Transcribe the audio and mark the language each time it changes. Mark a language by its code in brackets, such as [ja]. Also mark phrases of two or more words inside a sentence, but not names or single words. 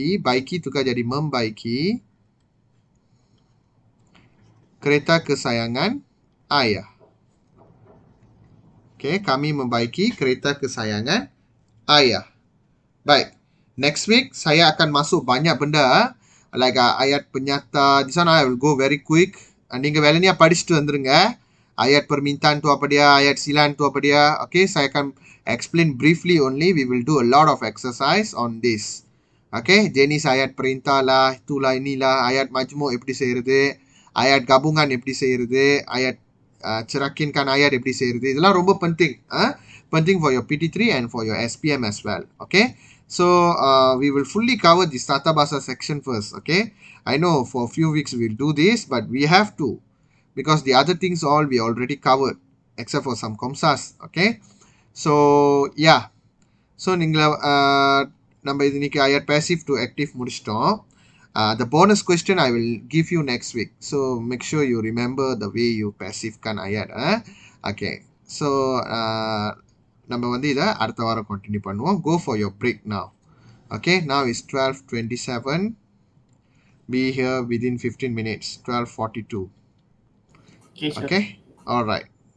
[ms] Baiki tukar jadi membaiki kereta kesayangan ayah. Okay, kami membaiki kereta kesayangan ayah. Baik. [en] Next week, [ms] saya akan masuk banyak benda. Like ayat penyata. [en] This one I will go very quick. [ta] நீங்க வேலையா படிச்சுட்டு வந்துருங்க. [ms] Ayat permintaan tu apa dia, ayat silan tu apa dia. [en] Okay, [ms] saya akan [en] explain briefly only. We will do a lot of exercise on this. [ms] Okay, jenis ayat perintah lah, itulah inilah, ayat majmuk [ta] எப்படி செய்யறது, [ms] ayat gabungan [ta] எப்படி செய்யறது, [ms] ayat cerakinkan ayat [ta] எப்படி செய்யறது. இதெல்லாம் ரொம்ப penting. [en] Penting for your PT3 and for your SPM as well. Okay. So, we will fully cover this Tata Bahasa section first, okay? I know for a few weeks we'll do this, but we have to. Because the other things all we already covered, except for some Komsas, okay? So, yeah. So, [ta] நம்ம இன்னைக்கு ayat [en] passive to active [ta] முடிச்சிட்டோம். [en] The bonus question I will give you next week. So, make sure you remember the way you passive kan ayat. Okay. [ta] So, நம்ம வந்து இதை அடுத்த வாரம் கண்டினியூ பண்ணுவோம். [en] Go for your break now. Okay, now it's 12:27. Be here within 15 minutes. 12:42. Okay, sir. Okay, all right.